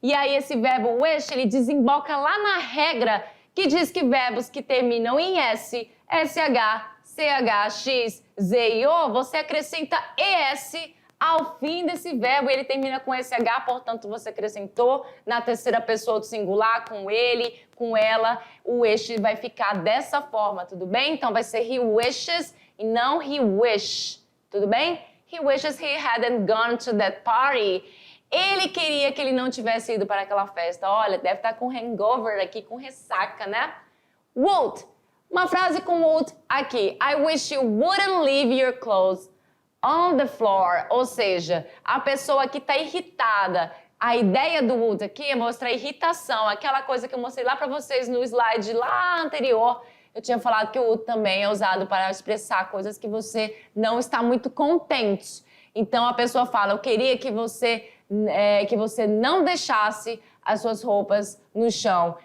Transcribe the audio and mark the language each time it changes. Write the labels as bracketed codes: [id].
[pt] E aí esse verbo wish, ele desemboca lá na regra que diz que verbos que terminam em S, SH, CH, X, Z e O, você acrescenta ES ao fim desse verbo, ele termina com SH, portanto você acrescentou na terceira pessoa do singular, com ele, com ela, o eixo vai ficar dessa forma, tudo bem? Então vai ser he wishes e não he wish, tudo bem? [en] He wishes he hadn't gone to that party. [pt] Ele queria que ele não tivesse ido para aquela festa. Olha, deve estar com hangover aqui, com ressaca, né? Would. Uma frase com would aqui. [en] I wish you wouldn't leave your clothes on the floor. [pt] Ou seja, a pessoa aqui está irritada. A ideia do would aqui é mostrar irritação. Aquela coisa que eu mostrei lá para vocês no slide lá anterior. Eu tinha falado que o would também é usado para expressar coisas que você não está muito contente. Então, a pessoa fala, eu queria que você não deixasse as suas roupas no chão.